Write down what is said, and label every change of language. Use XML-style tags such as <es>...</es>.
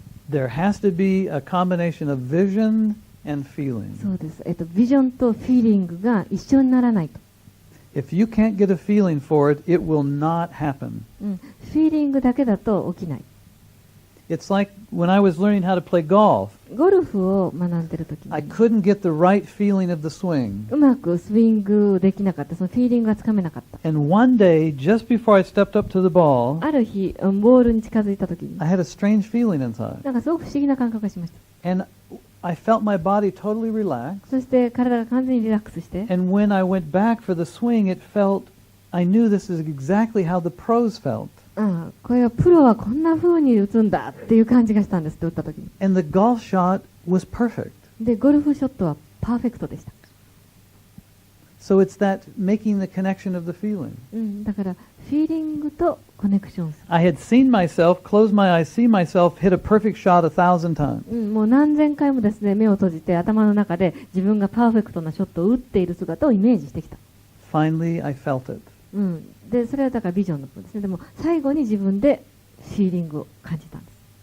<en>There has to be a combination of vision and feeling.</en> <ja>そうです。ビジョンとフィーリングが一緒にならないと。</ja> <en>If you can't get a feeling for it, it will not happen.</en> <ja>フィーリングだけだと起きない。</ja> <en>It's like when I was learning how to play golf.</en> <ja>ゴルフを学んでる時</ja> <en>I</en> <ja>に</ja> <en>couldn't get the right feeling of the swing.</en> <ja>うまくスイングできなかった。そのフィーリングがつかめなかった。</ja> <en>And one day, just before I stepped up to the ball,</en> <ja>ある日、ボールに近づいた時に</ja> <en>I had a strange feeling inside.</en> <ja>なんかすごく不思議な感覚がしました。</ja> <en>And I felt my body totally relax.</en> <ja>そして体が完全にリラックスして、</ja> <en>And when I went back for the swing, I knew this is exactly how the pros felt.</en> <ja>これはプロはこんな風に打つんだっていう感じがしたんですって打った時に。</ja> <en>And the golf shot was perfect.</en> <ja>でゴルフショットはパーフェクトでした。</ja> <en>So it's that making the connection of the feeling.</en> <ja>だからフィーリングとコネクションする。</ja> <en>I had seen myself, close my eyes, see myself hit a perfect shot 1,000 times.</en> <ja>もう何千回もですね目を閉じて頭の中で自分がパーフェクトなショットを打っている姿をイメージしてきた。</ja> <en>Finally, I felt it.</en> <ja>でそれはだからビジョンの部分ですね。でも最後に自分でフィーリングを感じたんです。</ja>